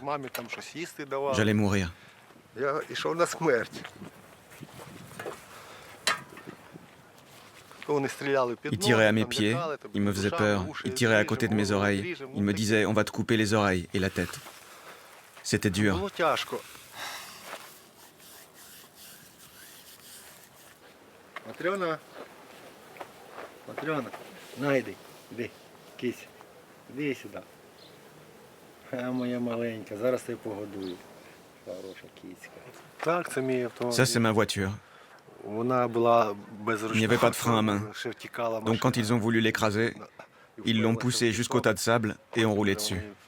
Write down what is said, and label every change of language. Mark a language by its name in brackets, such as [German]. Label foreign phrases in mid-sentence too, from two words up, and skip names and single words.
[French] J'allais mourir. Ils tiraient à mes pieds, ils me faisaient peur, ils tiraient à côté de mes oreilles, ils me disaient, on va te couper les oreilles et la tête. C'était dur. [Ukrainian] Іди, кись, іди сюди. Моя маленька, зараз тебе погодую. Хороша кіцька. Так, це мій автомобіль. [French] Ça, c'est ma voiture. [Ukrainian] Вона була без ручника. [French] Il n'y avait pas de frein à main. Donc quand ils ont voulu l'écraser, ils l'ont poussé jusqu'au tas de sable et ont roulé dessus.